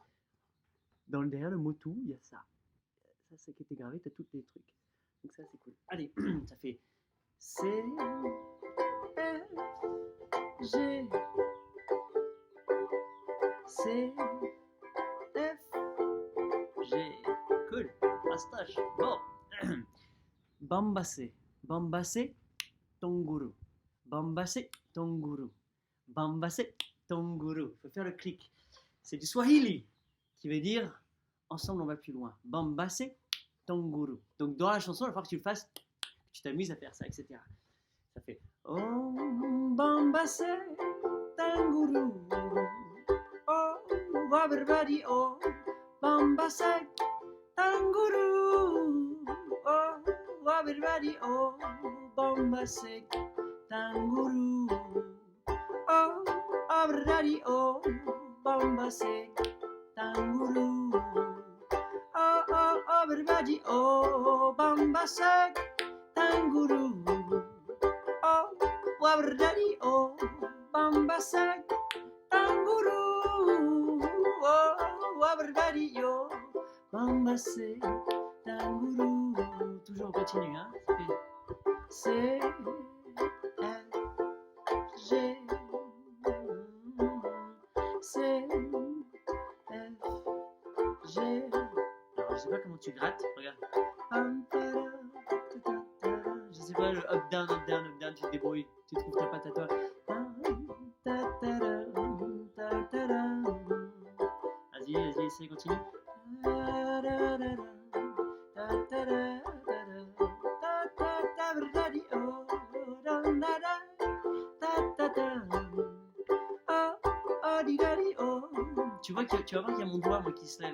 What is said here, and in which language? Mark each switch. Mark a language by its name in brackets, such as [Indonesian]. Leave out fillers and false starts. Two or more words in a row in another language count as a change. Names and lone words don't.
[French] Derrière le mot tout, il y a ça. Ça, c'est qui était gravé, tu as tous les trucs. Donc ça, c'est cool. Allez, ça fait C, F, G, C, F, G. Cool. Pastache. Bon. Bambase. Bambase, tonguru. Bambase, tonguru. Bambase, tonguru. Il faut faire le clic. C'est du Swahili qui veut dire ensemble on va plus loin. Bambase, tonguru. Donc dans la chanson, il va falloir que tu le fasses, que tu t'amuses à faire ça, etc. Ça fait oh bambase, tanguru. Oh everybody, oh bambase, tanguru. Oh everybody, oh bambase, tanguru. Oh everybody, oh bambase, tanguru. Oh everybody, oh bambase, tanguru. Oh everybody, oh bambase, tanguru. Oh everybody, oh bambase, tanguru. Toujours on continue, hein. C, F, G, C, F, G. Alors, je sais pas comment tu grattes, regarde. Je sais pas, le up down, tu te débrouilles. Tu trouves ta patte à toi. Vas-y, essaye, continue. Tu vas voir qu'il y a mon doigt moi, qui se lève.